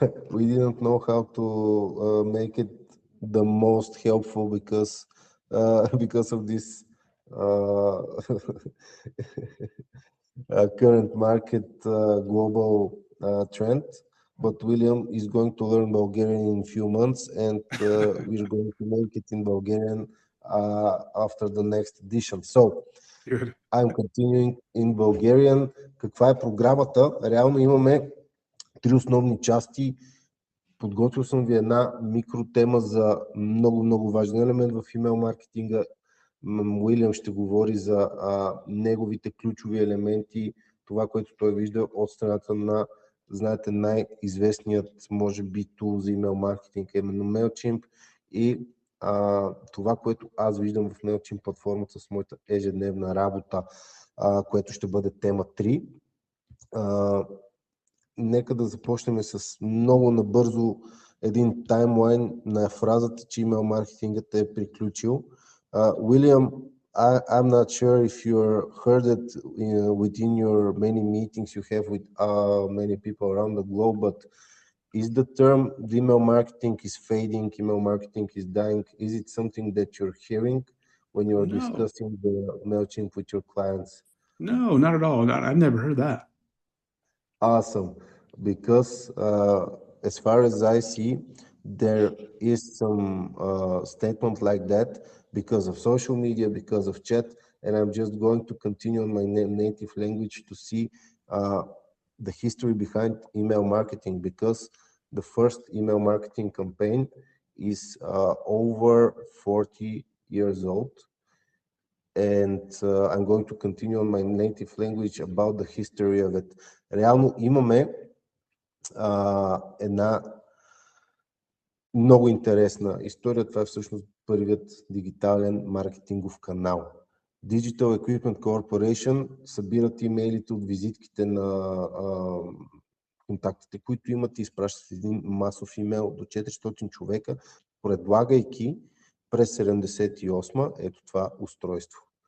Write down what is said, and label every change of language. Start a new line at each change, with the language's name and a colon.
English: We didn't know how to make it the most helpful because of this current market global trend. But William is going to learn Bulgarian in a few months, and we're going to make it in Bulgarian after the next edition. So, Good. I'm continuing in Bulgarian.
Bulgarian: Каква е програмата? Реално имаме три основни части. Подготвил съм ви една микротема за много важен елемент в имейл маркетинга. Уилям ще говори за неговите ключови елементи, това, което той вижда от страната на, знаете, най-известният, може би, тул за имейл маркетинг, именно MailChimp, и това, което аз виждам в MailChimp платформата с моята ежедневна работа, което ще бъде тема 3. Нека да започнем с много набързо един таймлайн на фразата, че имейл маркетингът е приключил.
English: William, I'm not sure if you heard it within your many meetings you have with many people around the globe, but is the term the email marketing is fading, email marketing is dying? Is it something that you're hearing when you're discussing the MailChimp with your clients? No, not at all. I've never heard that. Awesome. Because as far as I see, there is some statement like that because of social media, because of chat, and I'm just going to continue on my native language to see the history behind email marketing, because the first email marketing campaign is over 40 years old. And I'm going to continue on my native language about the history of it.
Bulgarian: Реално имаме една много интересна история. Това е всъщност първият дигитален маркетингов канал. Digital Equipment Corporation събират имейлите от визитките на контактите, които имат, и изпращат един масов имейл до 400 човека, предлагайки през 78 ето това устройство.